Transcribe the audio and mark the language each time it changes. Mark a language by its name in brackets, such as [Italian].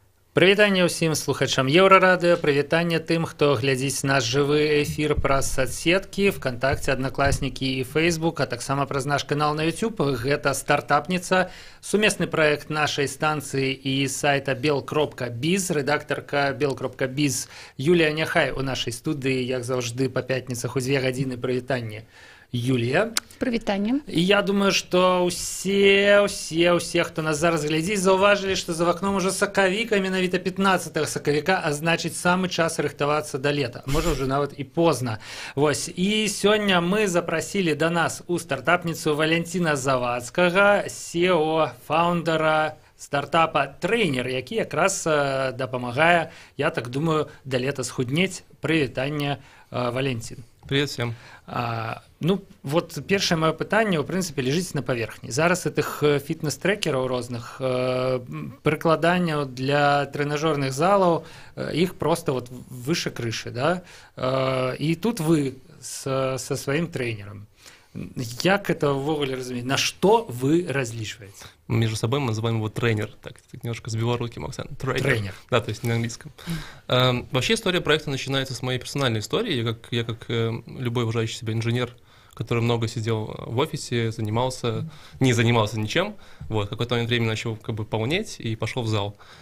[Belarusian] Прывітанне ўсім слухачам Еўрарадыё, прывітанне тым, хто глядзіць наш жывы эфір праз соцсеткі, ВКонтакте, Аднакласнікі і Фейсбук, а таксама праз наш канал на YouTube. Гэта стартапніца, сумесны праект нашай станцыі і сайта bel.biz. Рэдактарка bel.biz Юлія Няхай у нашай студыі, як заўжды, па пятніцах у 2 гадзіны. Прывітанне, Юлія. Прывітанне. І я думаю, што ўсе, хто нас зараз глядзіць, заўважылі, што за вакном ужо сакавік, а менавіта 15 сакавіка, а значыць, самы час рыхтавацца да лета. Можа, ўжо нават і позна. Вось. І сёння мы запрасілі да нас у стартапніцу Валянціна Завадскага, CEO, фаундара стартапа «Трейнер», які якраз дапамагае, я так думаю, да лета схуднець. Прывітанне, Валянцін. [Russian] Привет всем. [Belarusian] Ну, вот першае маё пытанне, ў прынцыпе, ляжыць на паверхні. Зараз гэтых фітнес-трекераў розных, прыкладанняў для трэнажорных залаў, іх проста [Russian] вот выше крыши, [Belarusian] да? І тут вы со сваім трэнерам. Як это ввогуле разумець? [Russian] На что вы различиваете? Между собой мы называем его тренер, так немножко с белорусским акцентом. Тренер. Да, то есть не на английском. Вообще история проекта начинается с моей персональной истории. Я как любой уважающий себя инженер, который много сидел в офисе, не занимался ничем, вот, в какой-то момент времени начал как бы полнеть и пошел в зал.